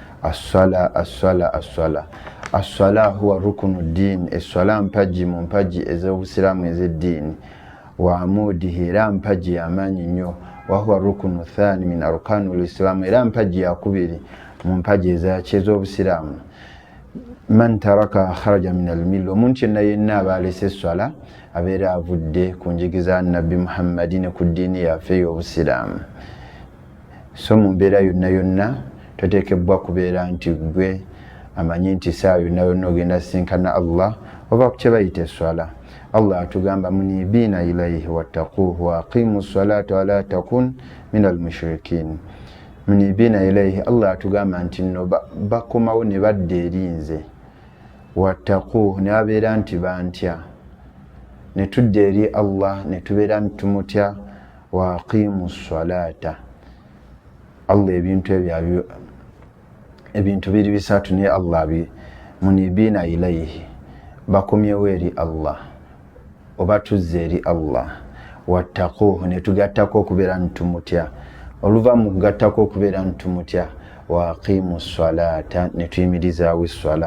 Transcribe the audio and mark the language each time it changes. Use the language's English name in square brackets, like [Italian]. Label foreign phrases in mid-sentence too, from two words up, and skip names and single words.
[Arabic] الصلاة هي ركن الدين, [Ganda] eswala mpagi mu mpagi ez'obusiraamu ez'eddiini, [Arabic] وعموده, [Ganda] era mpagi y'amaanyi nnyo, [Arabic] وهو الركن الثاني من أركان الإسلام, [Ganda] era mpagi yakubiri mu mpagi ez'obusiraamu. [Arabic] من ترك خرج من الملة, [Ganda] omuntu yenna aba alese swala abeera avudde ku njigiza nabbi Muhammadin ku ddiini yaffe ey'Obusiraamu. So mu mbeera yonna toteekebwa kubeera nti gwe amanyi nti saa yonna ogenda sinkana Allah oba ku kye bayita eswala. Allah atugamba [Arabic] منيبين إليه واتقوه وأقيموا الصلاة ولا تكونوا من المشركين. منيبين إليه, [Ganda] Allah atugamba nti nno bakomawo ne badda eri nze, wattaquuhu ne babeera nti bantya, ne tudda eri Allah ne tubeera nti tumutya, [Arabic] وأقيموا الصلاة. [Ganda] Allah ebintu biri bisatu ne Allah [Arabic] منيبين إليه, [Ganda] bakomyewo eri Allah oba tuzze eri Allah, wattaquuhu ne tugattako okubeera nti tumutya, oluva mu kugattako okubeera nti tumutya, [Arabic] وأقيموا الصلاة [Ganda] ne tuyimirizaawo esswala.